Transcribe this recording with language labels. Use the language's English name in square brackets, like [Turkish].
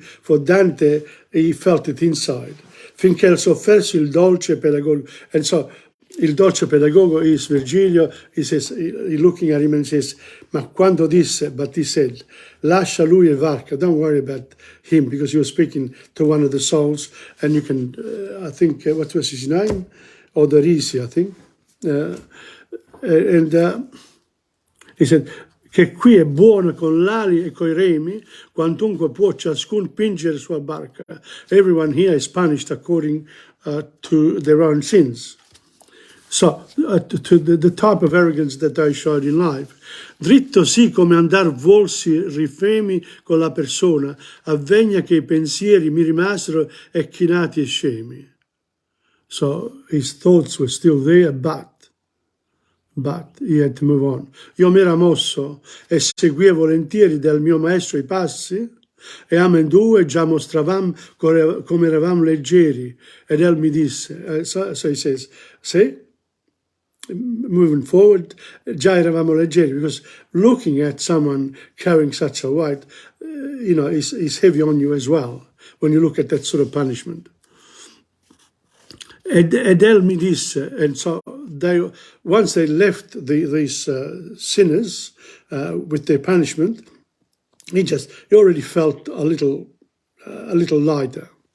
[English] For Dante, he felt it inside. [Italian] Finché il sofferso il dolce pedagogo, [English] and so. [Italian] Il dolce pedagogo is Virgilio. [English] He says, looking at him and says, [Italian] ma quando disse, [English] but he said, [Italian] lascia lui e varca, [English] don't worry about him, because he was speaking to one of the souls, and you can, I think, what was his name? Odorisi, I think. He said, [Italian] che qui è buono con l'ali e coi remi, quantunque può ciascun pingere sua barca. [English] Everyone here is punished according to their own sins. So, to the type of arrogance that they showed in life. [Italian] Dritto sì come andar volsi rifemi con la persona, avvegna che I pensieri mi rimasero e chinati e scemi. [English] So, his thoughts were still there, but he had to move on. [Italian] Io mi era mosso e seguia volentieri del mio maestro I passi, e amendue già mostravam come eravamo leggeri, ed el mi disse, [English] so he says, see? Moving forward, [Italian] già eravamo leggeri, [English] because looking at someone carrying such a weight, is heavy on you as well, when you look at that sort of punishment. [Italian] Ed el mi disse, [English] and so once they left these sinners with their punishment, he already felt a little lighter.